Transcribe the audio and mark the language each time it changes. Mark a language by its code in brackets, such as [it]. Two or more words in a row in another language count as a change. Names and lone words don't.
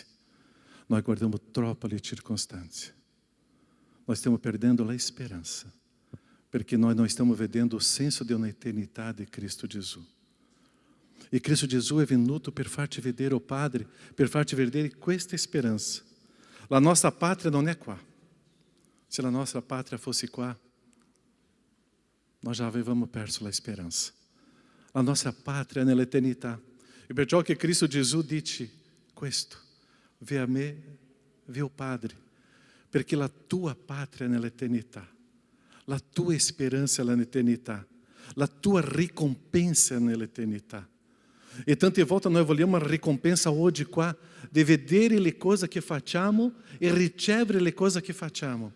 [it] Noi guardiamo troppo alle circostanze. Noi stiamo perdendo a sperança perché noi non stiamo vedendo o senso di una eternità di Cristo Gesù. E Cristo Gesù è venuto per farci vedere o Padre, per farci vedere questa speranza. La nostra patria non è qua. Se la nostra patria fosse qua, nós já avevamo perso la speranza. La nostra patria è nell'eternità. E perciò che Cristo Gesù dice questo: [pt] vê a me, vê o Padre, [it] perché la tua patria è nell'eternità, la tua speranza è nell'eternità, la tua ricompensa è nell'eternità. E tante volte noi vogliamo una ricompensa oggi qua di vedere le cose che facciamo e ricevere le cose che facciamo.